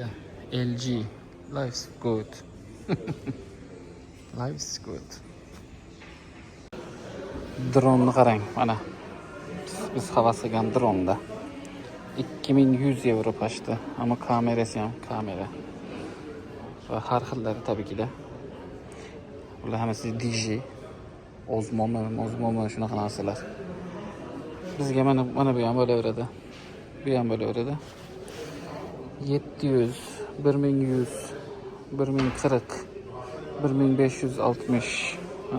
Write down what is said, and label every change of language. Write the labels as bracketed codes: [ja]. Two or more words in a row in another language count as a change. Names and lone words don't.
[uz] LG Life's Good. Life's Good. Dronni qarang, mana. Biz havas qilgan dronda 2100 euro pashti, ammo kamerasi ham kamera. Va har xillari [tr] tabii ki de. [uz] Bular hammasi DJ, Osmo shunaqa narsalar. Bizga mana bu ham bo'laveradi. Bu ham bo'laveradi. 700, 1100, 1040, 1560. Ha.